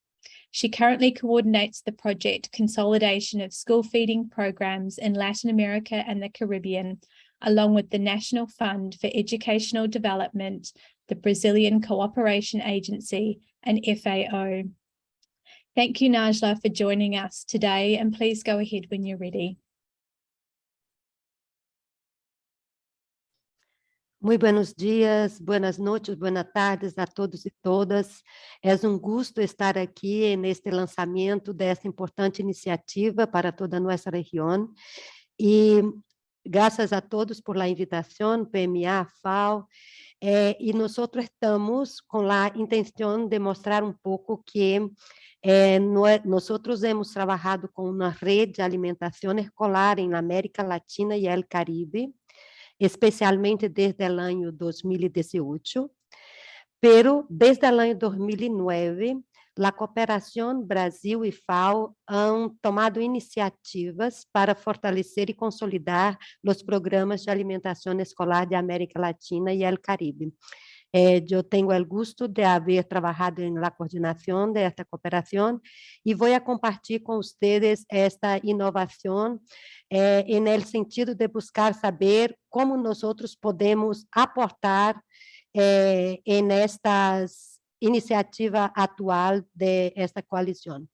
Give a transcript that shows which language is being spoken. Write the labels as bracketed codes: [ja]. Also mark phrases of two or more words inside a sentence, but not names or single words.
[en] She currently coordinates the project Consolidation of School Feeding Programs in Latin America and the Caribbean, along with the National Fund for Educational Development, the Brazilian Cooperation Agency, and FAO. Thank you, Najla, for joining us today, and please go ahead when you're ready. [es] Muy buenos dias, buenas noches, buenas tardes a todos e todas. [pt] É gosto estar aqui neste lançamento dessa importante iniciativa para toda a nossa região. E graças a todos por la invitação, PMA, FAO. E nós estamos com a intenção de mostrar pouco que nós hemos trabalhado com uma rede de alimentação escolar na América Latina e el Caribe, especialmente desde o ano 2018, pero desde o ano 2009, a cooperação Brasil e FAO [es] han tomado [pt] iniciativas para fortalecer e consolidar os programas de alimentação escolar de América Latina e el Caribe. Eu tenho o gosto de haver trabalhado na coordenação desta cooperação e vou compartilhar com vocês esta inovação no sentido de buscar saber como nós podemos aportar nestas iniciativa atual de esta coalição.